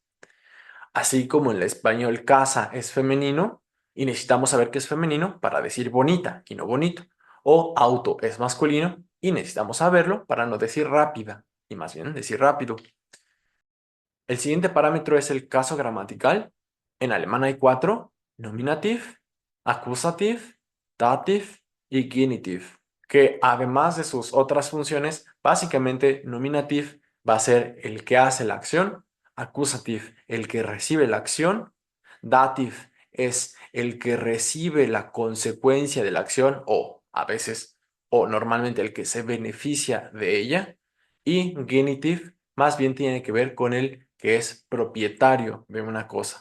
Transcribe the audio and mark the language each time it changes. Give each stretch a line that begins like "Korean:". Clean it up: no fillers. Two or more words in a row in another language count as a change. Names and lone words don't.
Spanish: Así como en el español casa es femenino y necesitamos saber qué es femenino para decir bonita y no bonito. O auto es masculino y necesitamos saberlo para no decir rápida y más bien decir rápido. El siguiente parámetro es el caso gramatical. En alemán hay cuatro:
German: nominativ, accusativ, dativ
Spanish: y genitiv, que además de sus otras funciones, básicamente nominativ va a ser el que hace la acción, accusativ el que recibe la acción, dativ es el que recibe la consecuencia de la acción o a veces o normalmente el que se beneficia de ella, y genitiv más bien tiene que ver con el que es propietario de una cosa.